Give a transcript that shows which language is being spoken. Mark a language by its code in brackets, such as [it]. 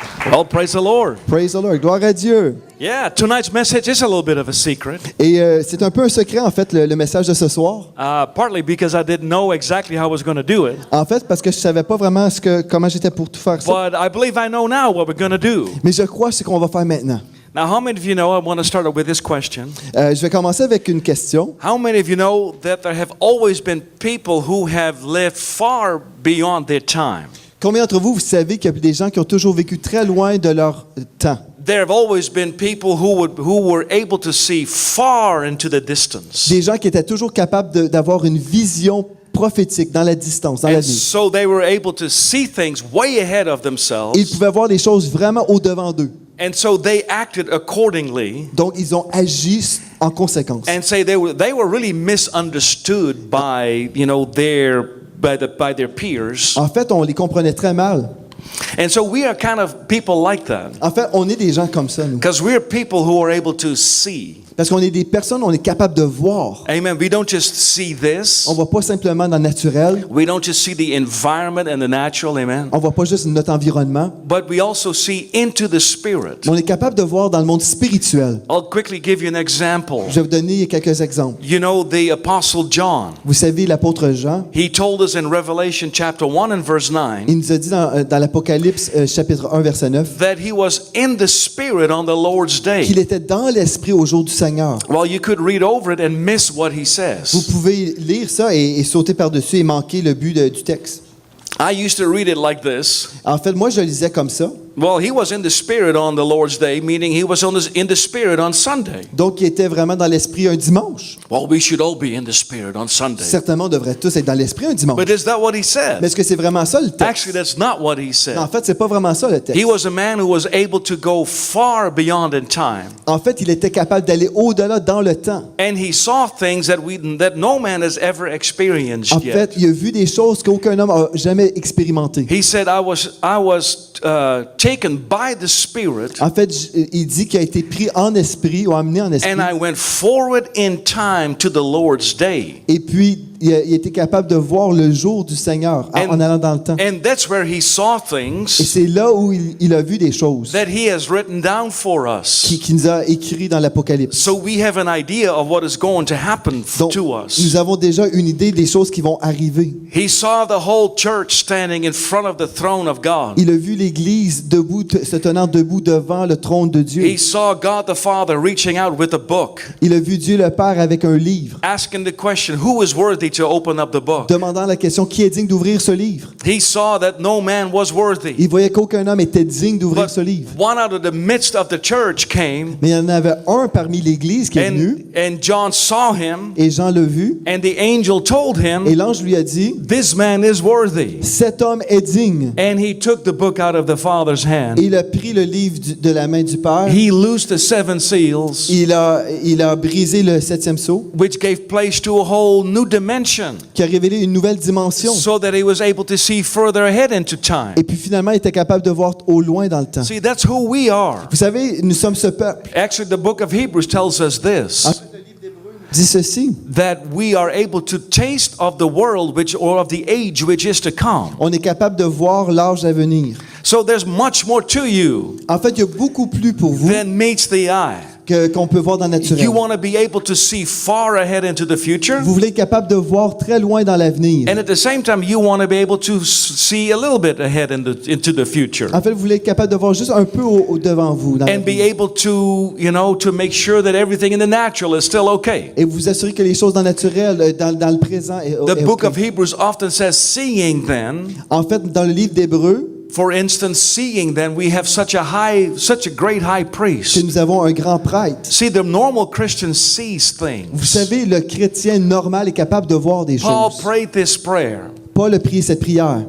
[en] Well, praise the Lord. Praise the Lord. [fr] Gloire à Dieu. [en] Yeah, tonight's message is a little bit of a secret. [fr] Et c'est un peu un secret, en fait, le message de ce soir. [en] Partly because I didn't know exactly how I was going to do it. [fr] En fait, parce que je savais pas vraiment comment j'étais pour tout faire ça. [en] But I believe I know now what we're going to do. [fr] Mais je crois ce qu'on va faire maintenant. [en] Now, how many of you know, I want to start with this question. [fr] Je vais commencer avec une question. [en] How many of you know that there have always been people who have lived far beyond their time? [fr] Combien d'entre vous, vous savez qu'il y a des gens qui ont toujours vécu très loin de leur temps? [en] There have always been people who were able to see far into the distance. [fr] Des gens qui étaient toujours capables d'avoir une vision prophétique dans la distance, dans [en] And [fr] l'avenir. [en] so they were able to see things way ahead of themselves. [fr] Ils pouvaient voir des choses vraiment au-devant d'eux. [en] And so they acted accordingly. [fr] Donc, ils ont agi en conséquence. [en] And say they were really misunderstood by, by their peers. [fr] En fait, on les comprenait très mal. [en] And so we are kind of people like that. [fr] En fait, on est des gens comme ça, nous. [en] Because we're people who are able to see. [fr] Parce qu'on est des personnes, on est capable de voir. [en] Amen. We don't just see this. [fr] On ne voit pas simplement dans le naturel. [en] We don't just see the environment and the natural. Amen. [fr] On ne voit pas juste notre environnement. [en] But we also see into the spirit. [fr] Mais on est capable de voir dans le monde spirituel. [en] I'll quickly give you an example. [fr] Je vais vous donner quelques exemples. [en] You know the Apostle John. [fr] Vous savez, l'apôtre Jean, [en] He told us in Revelation chapter 1 and verse 9. [fr] il nous a dit dans l'Apocalypse chapitre 1 verset 9 [en] That he was in the spirit on the Lord's day. [fr] qu'il était dans l'esprit au jour du Seigneur. [en] Well, you could read over it and miss what he [fr] Vous [en] says. [fr] pouvez lire ça et sauter par-dessus et manquer le but du texte. [en] I used to read it like this. [fr] En fait, moi, je le lisais comme ça. [en] Well, he was in the spirit on the Lord's day, meaning he was in the spirit on Sunday. [fr] Donc, il était vraiment dans l'esprit un dimanche. [en] Well, we should all be in the spirit on Sunday. [fr] Certainement, on devrait tous être dans l'esprit un dimanche. [en] But is that what he [fr] Mais [en] said? [fr] est-ce que c'est vraiment ça le texte? [en] Actually, that's not what he [fr] Non, [en] said. [fr] en fait, c'est pas vraiment ça le texte. [en] He was a man who was able to go far beyond in time. [fr] En fait, il était capable d'aller au-delà dans le temps. [en] And he saw things that no man has ever experienced [fr] En [en] yet. [fr] fait, il a vu des choses qu'aucun homme n'a jamais expérimentées. [en] He said, I was taken by the Spirit, [fr] En fait, il dit qu'il a été pris en esprit ou amené en esprit. [en] and I went forward in time to the Lord's day. [fr] Et puis, il était capable de voir le jour du Seigneur en allant dans le temps. [en] And that's where he saw [fr] Et [en] things [fr] c'est là où il a vu des choses [en] that he has written down for us. [fr] qui nous a écrit dans l'Apocalypse. [en] So we have an idea of what is going to happen [fr] Donc, [en] to us. [fr] nous avons déjà une idée des choses qui vont arriver. [en] He saw the whole church standing in front of the throne of God. [fr] Il a vu l'Église debout, se tenant debout devant le trône de Dieu. [en] He saw God the Father reaching out with a book, [fr] Il a vu Dieu le Père avec un livre, [en] asking the question, who is worthy to open up the book? [fr] demandant la question, qui est digne d'ouvrir ce livre? [en] He saw that no man was worthy. [fr] Il voyait qu'aucun homme était digne d'ouvrir [en] But [fr] ce livre. [en] one out of the midst of the church came, [fr] Mais il y en avait un parmi l'Église qui est venu, [en] and John saw him, [fr] et Jean l'a vu, [en] and the angel told [fr] et [en] him, [fr] l'ange lui a dit, [en] this man is worthy. [fr] cet homme est digne. [en] And he took the book out of the Father's hand. [fr] Et il a pris le livre de la main du Père, [en] He loosed the seven seals, [fr] il a brisé le septième sceau, [en] which gave place to a whole new dimension, [fr] qui a révélé une nouvelle dimension. [en] so that he was able to see further ahead into time. [fr] Et puis finalement, il était capable de voir au loin dans le temps. [en] See, that's who we are. [fr] Vous savez, nous sommes ce peuple. [en] Actually, the book of Hebrews tells us this, [fr] Dit ceci, [en] that we are able to taste of the world or of the age which is to come. [fr] on est capable de voir l'âge à venir. [en] So there's much more to you [fr] En fait, il y a beaucoup plus pour vous [en] than meets the eye. [fr] qu'on peut voir dans le naturel. [en] You want to be able to see far ahead into the future, [fr] Vous voulez être capable de voir très loin dans l'avenir. [en] and at the same time you want to be able to see a little bit ahead into the future, [fr] En fait, vous voulez être capable de voir juste un peu devant vous. Dans [en] and be [fr] l'avenir. [en] able to make sure that everything in the natural is still okay. [fr] Et vous assurer que les choses dans le naturel, dans le présent, est [en] The book [fr] OK. [en] of Hebrews often says, seeing then, [fr] En fait, dans le livre d'Hébreux, [en] for instance, seeing then we have such a great high [fr] que [en] priest. [fr] nous avons un grand prêtre. [en] See, the normal Christian sees [fr] Vous [en] things. [fr] savez, le chrétien normal est capable de voir des [en] Paul [fr] choses. [en] prayed this prayer. [fr] Paul a prié cette prière.